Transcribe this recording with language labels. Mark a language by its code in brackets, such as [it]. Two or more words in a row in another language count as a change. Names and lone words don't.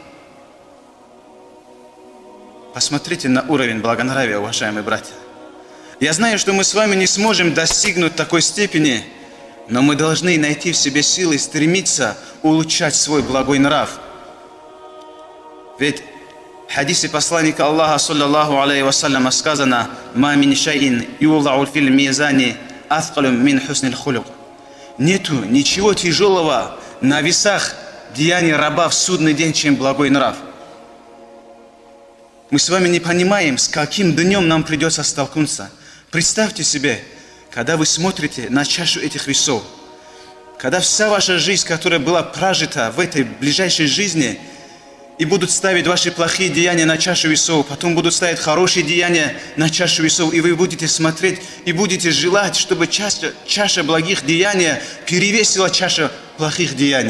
[ru] Посмотрите на уровень благонравия, уважаемые братья. Я знаю, что мы с вами не сможем достигнуть такой степени, но мы должны найти в себе силы стремиться улучшать свой благой нрав. Ведь в хадисе посланника Аллаха, [ar] صلى الله عليه وسلم, [ru] сказано: [ar] «ما من شيء يوضع في الميزان أثقل من حسن الخلق». [ru] Нету ничего тяжелого на весах деяния раба в судный день, чем благой нрав. Мы с вами не понимаем, с каким днем нам придется столкнуться. Представьте себе, когда вы смотрите на чашу этих весов, когда вся ваша жизнь, которая была прожита в этой ближайшей жизни, и будут ставить ваши плохие деяния на чашу весов, потом будут ставить хорошие деяния на чашу весов, и вы будете смотреть и будете желать, чтобы чаша благих деяний перевесила чаша плохих деяний.